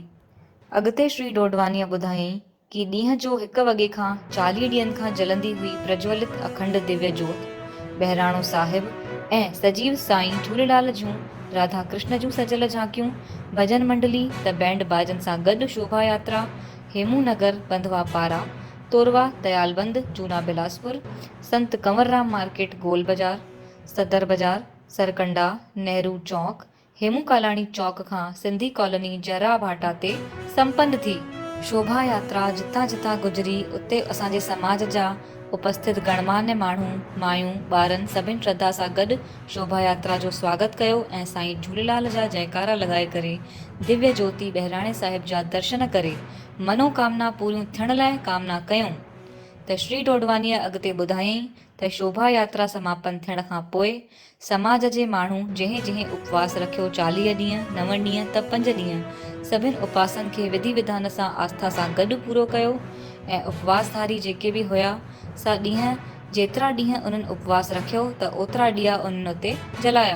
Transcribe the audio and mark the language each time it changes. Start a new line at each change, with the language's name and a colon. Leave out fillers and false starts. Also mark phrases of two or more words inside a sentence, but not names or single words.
Sindhi: अॻिते श्री डोडवानीअ ॿुधायईं कि ॾींहं जो 1 वॻे खां 40 ॾींहंनि खां जलंदी हुई प्रज्वलित अखंड दिव्य ज्योत, बहिराणो साहिब ऐं सजीव साईं झूलेलाल जूं राधा कृष्ण जूं सजल झांकियूं, भजन मंडली त बैंड बाजन सां गॾु शोभा यात्रा हेमू नगर बंधवा पारा, तोरवा दयालबंद जूना बिलासपुर, संत कंवरराम मार्केट गोल बाज़ार, सदर बाज़ार, सरकंडा, नेहरू चौक, हेमू कालाणी चौक खां सिंधी कॉलोनी जरा भाटा ते संपन्न थी। शोभा यात्रा जितां जितां गुजरी उते असांजे समाज जा उपस्थित गणमान्य माण्हू, मायूं, ॿारनि सभिनि श्रद्धा सां गॾु शोभा यात्रा जो स्वागत कयो ऐं साईं झूलेलाल जा जयकारा लॻाए करे दिव्य ज्योति बहिराणे साहिब जा दर्शन करे मनोकामना पूरियूं थियण लाइ कामना कयूं। त श्री डोडवानीअ अॻिते ॿुधायईं त शोभा यात्रा समापन थियण खां पोइ समाज जे माण्हू जंहिं जंहिं उपवास रखियो 40 ॾींहं, 9 ॾींहं त 5 ॾींहं, सभिनि उपवासनि खे विधि विधान सां आस्था सां गॾु पूरो कयो ऐं उपवासधारी जेके बि हुया सा ॾींहं जेतिरा ॾींहं उन्हनि उपवास रखियो त ओतिरा ॾीआ उन्हनि उते जलाया।